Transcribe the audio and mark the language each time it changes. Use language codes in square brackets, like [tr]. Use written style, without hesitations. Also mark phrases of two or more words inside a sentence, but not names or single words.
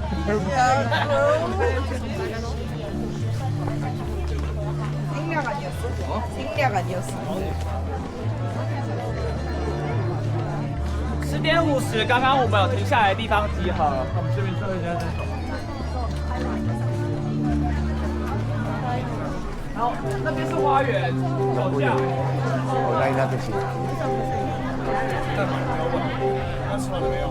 [ko] 생략 아니었어? 생략 아니었어. [zh] 10:50，刚刚我们有停下来的地方集合，我们这边最后一家在走。然后那边是花园，走下。 [tl] Unahin natin siya. [zh] 那吃完了没有？